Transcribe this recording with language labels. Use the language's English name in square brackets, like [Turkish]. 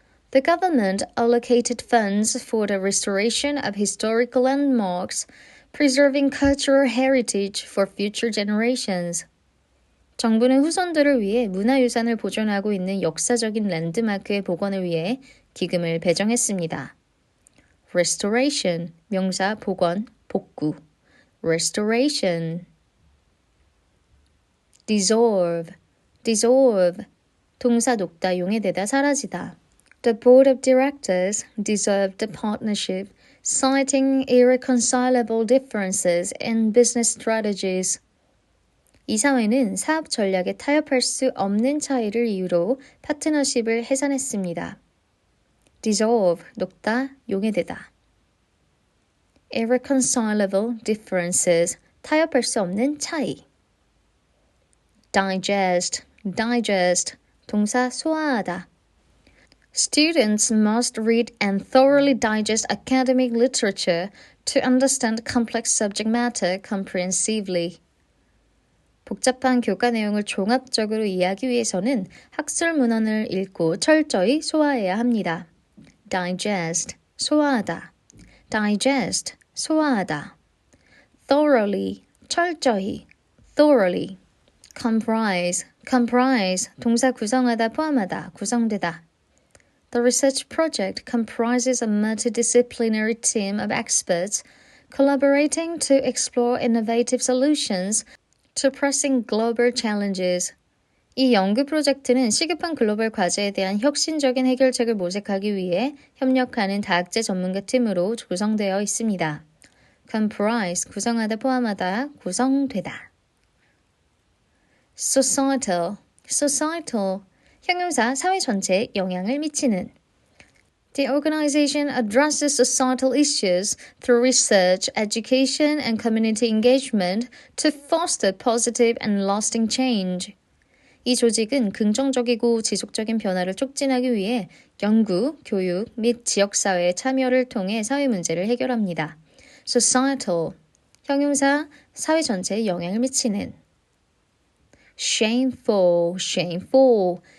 [English] The government allocated funds for the restoration of historical landmarks, preserving cultural heritage for future generations. [Korean] 정부는 후손들을 위해 문화유산을 보존하고 있는 역사적인 랜드마크의 복원을 위해 기금을 배정했습니다. restoration, 명사 복원, 복구. [English] restoration. [Korean] dissolve, 동사 녹다, 용해되다, 사라지다. [English] The board of directors dissolved the partnership, citing irreconcilable differences in business strategies. [Korean] 이사회는 사업 전략에 타협할 수 없는 차이를 이유로 파트너십을 해산했습니다. dissolve, 녹다, 용해되다. [English] irreconcilable differences, [Korean] 타협할 수 없는 차이. digest, 동사 소화하다. [English] Students must read and thoroughly digest academic literature to understand complex subject matter comprehensively. [Korean] 복잡한 교과 내용을 종합적으로 이해하기 위해서는 학술 문헌을 읽고 철저히 소화해야 합니다. digest, 소화하다. digest, 소화하다. thoroughly, 철저히. [English] thoroughly. [Korean] comprise, 동사 구성하다, 포함하다, 구성되다. [English] The research project comprises a multidisciplinary team of experts collaborating to explore innovative solutions to pressing global challenges. [Korean] 이 연구 프로젝트는 시급한 글로벌 과제에 대한 혁신적인 해결책을 모색하기 위해 협력하는 다학제 전문가 팀으로 구성되어 있습니다. comprise, 구성하다, 포함하다, 구성되다. societal, 형용사 사회 전체에 영향을 미치는. [English] The organization addresses societal issues through research, education, and community engagement to foster positive and lasting change. [Korean] 이 조직은 긍정적이고 지속적인 변화를 촉진하기 위해 연구, 교육 및 지역사회의 참여를 통해 사회 문제를 해결합니다. societal, 형용사 사회 전체에 영향을 미치는. [English] shameful, shameful.